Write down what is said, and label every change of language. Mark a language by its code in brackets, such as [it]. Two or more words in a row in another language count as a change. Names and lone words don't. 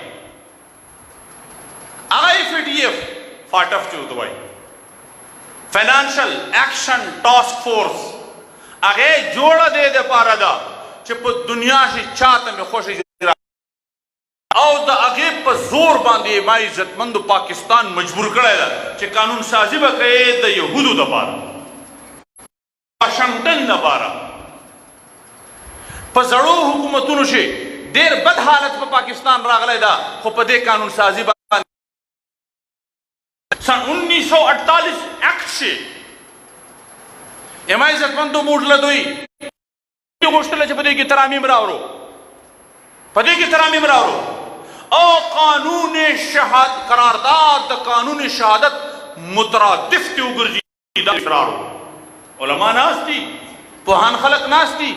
[ps] هغه FATF فاټف چې ورته وایي [en] Financial Action Task Force [ps] هغې جوړه دې دپاره ده چې په دنیا کې چاته مې خوښه او د هغې په زور باندې ما عزتمندو پاکستان مجبور کړی ده چې قانون سازي به کوي د یهودو دپاره واشنګټن دپاره. په زړو حکومتونو کې ډېر بد حالت په پاکستان راغلی ده خو په دې قانون سازي سن 1948 ایکٹ سے اما عزتمندو موږ له دوی غوښتله چې په دې کې ترامیم راوړو او قانون شهادت قرارداد د قانون شهادت مترادف ته وګرځي. دا راوړو علما ناست دي پوهان خلک ناست دي.